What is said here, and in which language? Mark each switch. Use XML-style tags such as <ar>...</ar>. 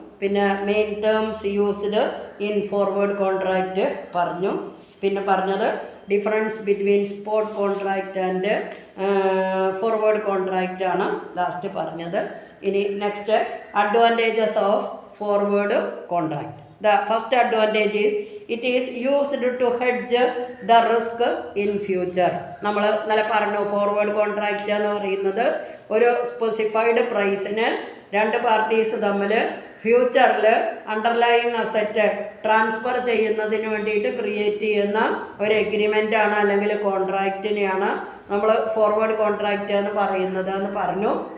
<ml>പിന്നെ main terms used in forward contract പറഞ്ഞു. പിന്നെ പറഞ്ഞത് difference between spot contract and forward contract ആണ് ലാസ്റ്റ് പറഞ്ഞത്. ഇനി</ml> <en>Next advantages of forward contract. The first advantage is it is used to hedge the risk in future.</en> <ml>നമ്മൾ നല്ല പറഞ്ഞു, forward contract എന്ന് പറയുന്നത് ഒരു സ്പെസിഫൈഡ് പ്രൈസിന് രണ്ട് പാർട്ടീസ് തമ്മിൽ ഫ്യൂച്ചറിൽ അണ്ടർലൈയിങ് അസറ്റ് ട്രാൻസ്ഫർ ചെയ്യുന്നതിന് വേണ്ടിയിട്ട് ക്രിയേറ്റ് ചെയ്യുന്ന ഒരു എഗ്രിമെൻ്റാണ്, അല്ലെങ്കിൽ കോൺട്രാക്റ്റിനെയാണ് നമ്മൾ ഫോർവേഡ് കോൺട്രാക്റ്റ് എന്ന് പറയുന്നത് എന്ന് പറഞ്ഞു.</ml>